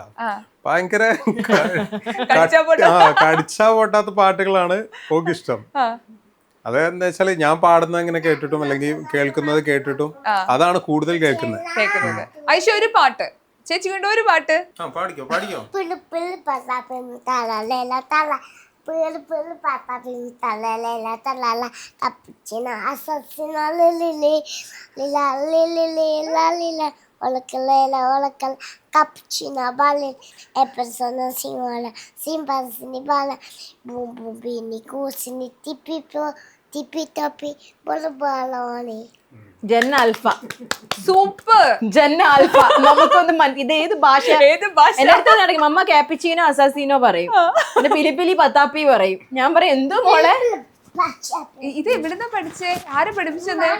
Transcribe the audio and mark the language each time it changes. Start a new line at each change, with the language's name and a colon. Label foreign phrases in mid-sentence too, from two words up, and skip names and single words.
Malayalam: ഭയങ്കര കടിച്ചാ പൊട്ടാത്ത പാട്ടുകളാണ് ഓക്ക് ഇഷ്ടം. അതെന്താ വെച്ചാല് ഞാൻ പാടുന്നത് ഇങ്ങനെ കേട്ടിട്ടും അല്ലെങ്കിൽ കേൾക്കുന്നത് കേട്ടിട്ടും അതാണ് കൂടുതൽ കേൾക്കുന്നത്. ഐഷു ഒരു പാട്ട് ചേച്ചി കൊണ്ട് ഒരു പാട്ട് പാടിക്കോ. Cappuccino ballet e persona singola simpasini bala boom boom bini kusini tipi topi bolu baloni
English: Gen Alpha
Malayalam: സൂപ്പർ.
English: Gen Alpha
Malayalam: നമുക്കൊന്ന് ഇത് ഏത് ഭാഷ എല്ലായിടത്തും മമ്മ കാപ്പിച്ചീനോ അസാസീനോ പറയും, പിന്നെ പിലിപ്പിലി പത്താപ്പി പറയും. ഞാൻ പറയും എന്തോ മോളെ ഇത് എവിടുന്നാ പഠിച്ചേ? ആരെ പഠിപ്പിച്ചത്?